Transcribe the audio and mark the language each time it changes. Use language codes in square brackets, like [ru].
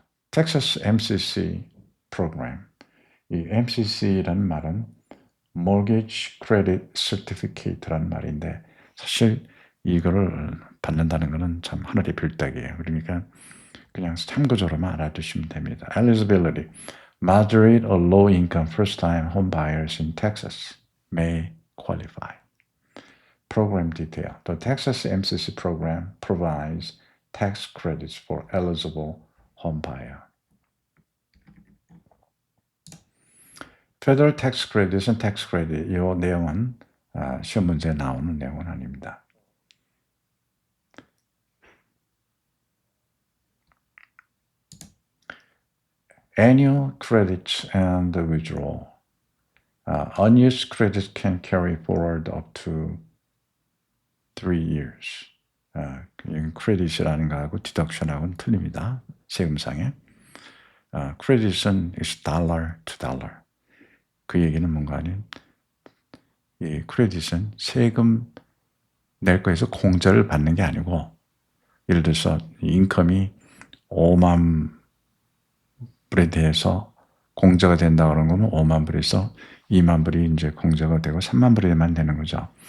[en] Texas MCC program. [ko] 이 MCC라는 말은 Mortgage Credit Certificate라는 말인데 사실 이거를 받는다는 것은 참 하늘의 별따기예요. 그러니까 그냥 참고적으로만 알아두시면 됩니다. [en] Eligibility. Moderate or low income first time home buyers in Texas may qualify. Program detail. The Texas MCC program provides tax credits for eligible home buyer. [ko] Federal tax credit은 tax credit. 이 내용은 시험 문제에 나오는 내용은 아닙니다. [en] Annual credits and withdrawal. Unused credits can carry forward up to 3 years. [ko] 크레딧이라는 거하고 디덕션하고는 틀립니다. 세금상에. [en] credit은 is dollar to dollar. [ko] 그 얘기는 뭔가 하면 이 크레딧은 세금 낼 거에서 공짜를 받는 게 아니고 예를 들어서 인컴이 5만 불에 대해서 공제가 된다 그런 거면 5만 불에서 2만 불이 이제 공제가 되고 3만 불에만 되는 거죠.